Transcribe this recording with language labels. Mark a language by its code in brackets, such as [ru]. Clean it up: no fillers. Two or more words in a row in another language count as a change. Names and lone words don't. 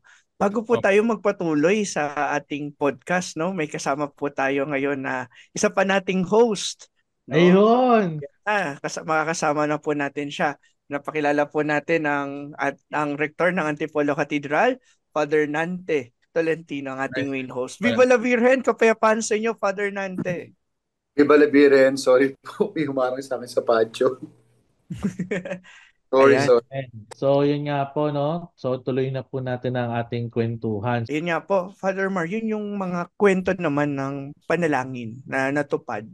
[tl] Bago po tayo magpatuloy sa ating podcast, no? May kasama po tayo ngayon na isa pa nating host, no? Ayun! Makakasama na po natin siya. Napakilala po natin ang rector ng Antipolo Cathedral, Father Nante Tolentino, ang ating [en] main host. [es] Viva la Virgen! [tl] Kapayapaan sa inyo, Father Nante! [es] Viva la Virgen! [tl] Sorry po, may humarang sa akin sa patio. Sorry. So, yun nga po, no? So, tuloy na po natin ang ating kwentuhan. Yun nga po, Father Mar, yun yung mga kwento naman ng panalangin na natupad.